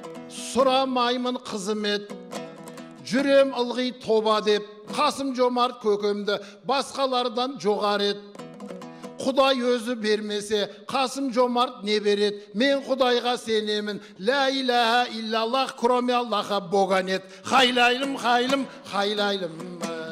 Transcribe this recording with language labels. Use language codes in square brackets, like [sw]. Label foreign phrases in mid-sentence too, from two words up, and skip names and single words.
[kk] Сұрамаймын қызмет, жүрем ылғи тоба деп. Қасым Жомарт көкемді басқалардан жоғары ет. Құдай өзі бермесе, Қасым Жомарт не береді? Мен Құдайға сенемін. [ar] لا إله إلا الله, [ru] кроме Аллаха Бога нет. Хайлайлым, хайлым, хайлайлым. Ай.